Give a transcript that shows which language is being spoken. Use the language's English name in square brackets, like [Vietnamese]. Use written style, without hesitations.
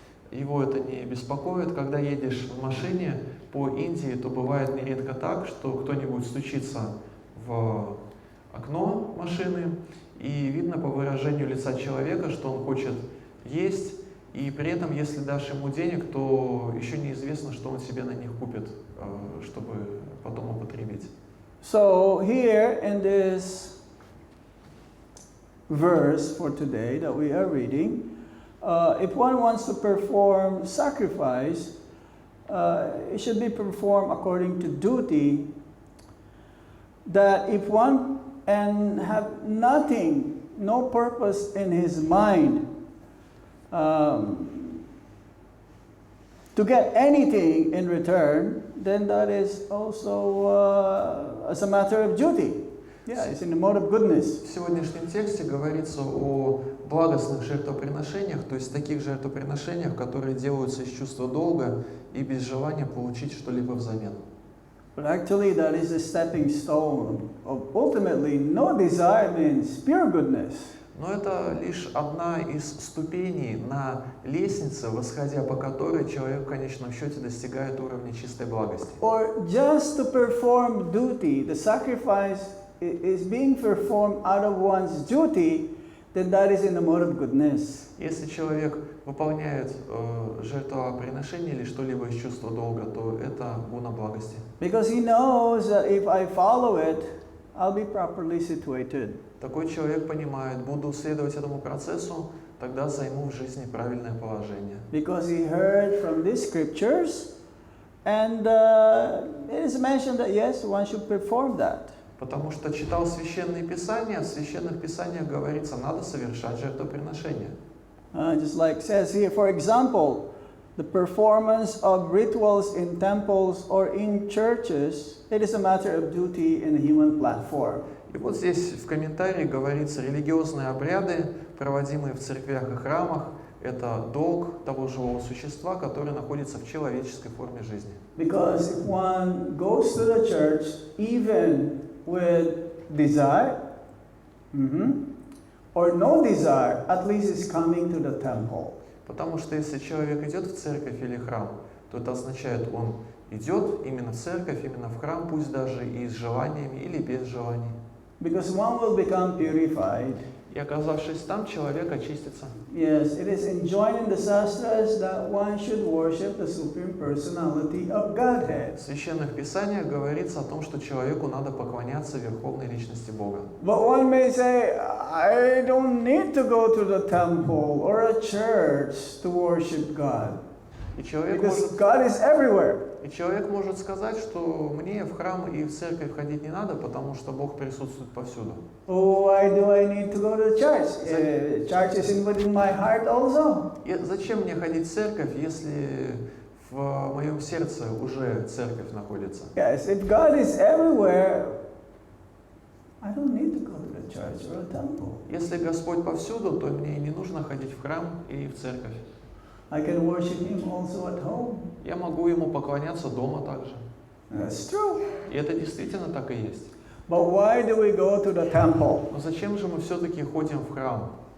[Russian] Его это не беспокоит. Когда едешь в машине по Индии, то бывает нередко так, что кто-нибудь стучится в окно машины, и видно по выражению лица человека, что он хочет есть, и при этом, если дашь ему денег, то еще неизвестно, что он себе на них купит, чтобы потом употребить. [English] So here in this verse for today that we are reading, if one wants to perform sacrifice, it should be performed according to duty, that if one and have nothing, no purpose in his mind to get anything in return, then that is also as a matter of duty. Yeah, it's in the mode of goodness. [Russian] В сегодняшнем тексте говорится о благостных жертвоприношениях, то есть таких жертвоприношениях, которые делаются из чувства долга и без желания получить что-либо взамен. [English] But actually that is a stepping stone of ultimately no desire means pure goodness. [Russian] Но это лишь одна из ступеней на лестнице, восходя по которой человек в конечном счете достигает уровня чистой благости. [English] Or just to perform duty, the sacrifice is being performed out of one's duty, then that is in the mode of goodness. [Russian] Если человек выполняет жертвоприношение или что-либо из чувства долга, то это гуна благости. [English] Because he knows that if I follow it, I'll be properly situated. [Russian] Такой человек понимает, буду следовать этому процессу, тогда займу в жизни правильное положение. [English] Because he heard from these scriptures, and it is mentioned that yes, one should perform that. [Russian] Потому что читал священные писания, в священных писаниях говорится, надо совершать жертвоприношение. [English] Just like it says here, for example, the performance of rituals in temples or in churches, it is a matter of duty in a human platform. [Russian] И вот здесь в комментарии говорится, религиозные обряды, проводимые в церквях и храмах, это долг того живого существа, которое находится в человеческой форме жизни. [English] Because if one goes to the church, even with desire, or no desire, at least is coming to the temple. [Russian] Потому что если человек идет в церковь или храм, то это означает, он идет именно в церковь, именно в храм, пусть даже и с желаниями или без желаний. [English] Because one will become purified. [Russian] И оказавшись там, человек очистится. [English] Yes, it is enjoined in the Shastras that one should worship the Supreme Personality of Godhead. [Russian] В священных писаниях говорится о том, что человеку надо поклоняться Верховной Личности Бога. [English] But one may say, I don't need to go to the temple or a church to worship God. [Russian] И человек [English] Because God is everywhere. [Russian] может сказать, что мне в храм и в церковь ходить не надо, потому что Бог присутствует повсюду. [English] Oh, why do I need to go to church? Church is within my heart also. [Russian] И зачем мне ходить в церковь, если в моем сердце уже церковь находится? [English] Yes, if God is everywhere, I don't need to go to the church or a temple. [Russian] Если Господь повсюду, то мне не нужно ходить в храм и в церковь. [English] I can worship Him also at home. [Russian] Я могу Ему поклоняться дома также. [English] That's true. [Russian] И это действительно так и есть. [English] But why do we go to the temple? [Russian] Но зачем же мы все-таки ходим в храм?